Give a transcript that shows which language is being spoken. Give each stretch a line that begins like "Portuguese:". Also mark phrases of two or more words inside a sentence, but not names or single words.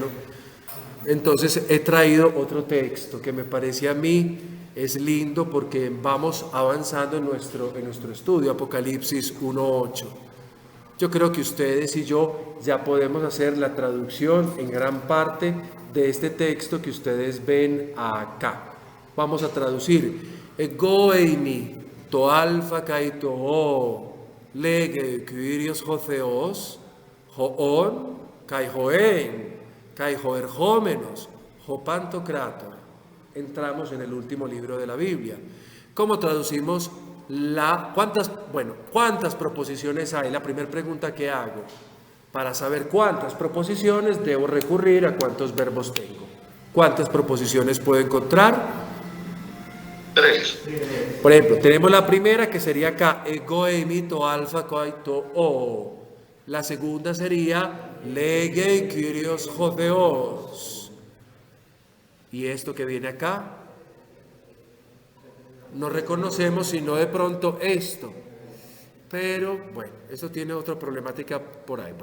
Spanish: Entonces he traído otro texto que me parece a mí es lindo porque vamos avanzando en nuestro estudio, Apocalipsis 1:8. Yo creo que ustedes y yo ya podemos hacer la traducción en gran parte de este texto que ustedes ven acá. Vamos a traducir.
Greek: Ἐγώ εἰμι τὸ ἄλφα καὶ τὸ ὦ λέγει κύριος ὁ θεός ὁ ὢν καὶ ὁ ἦν καὶ ὁ ἐρχόμενος ὁ παντοκράτωρ.
Spanish: Entramos en el último libro de la Biblia. ¿Cómo traducimos cuántas proposiciones hay? La primera pregunta que hago. Para saber cuántas proposiciones debo recurrir a cuántos verbos tengo. ¿Cuántas proposiciones puedo encontrar? 3. Por ejemplo, tenemos la primera que sería acá,
Greek: ἐγώ εἰμι τὸ ἄλφα καὶ τὸ ὦ.
Spanish: La segunda sería
Greek: λέγει κύριος ὁ θεός.
Spanish: Y esto que viene acá, no reconocemos sino de pronto esto. Pero bueno, eso tiene otra problemática por ahí.